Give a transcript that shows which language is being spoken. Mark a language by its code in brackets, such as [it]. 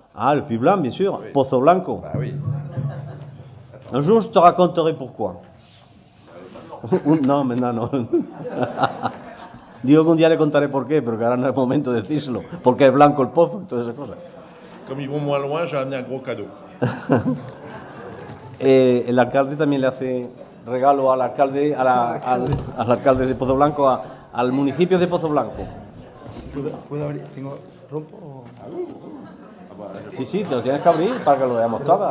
[fr] Ah, le puits blanc, bien sûr. Oui. Pozo Blanco. Bah oui. Un jour, je te raconterai pourquoi. [es] No, no. Digo que un día le contaré por qué, pero que ahora no es momento de decírselo. Porque es blanco el pozo y todas esas cosas. [fr] Comme ils vont moins loin, j'ai amené un gros cadeau. [es] El alcalde también le hace regalo al alcalde, al alcalde de Pozo Blanco, al municipio de Pozo Blanco. ¿Puedo abrir? ¿Rompo o...? Sí, te lo tienes que abrir para que lo veamos todas.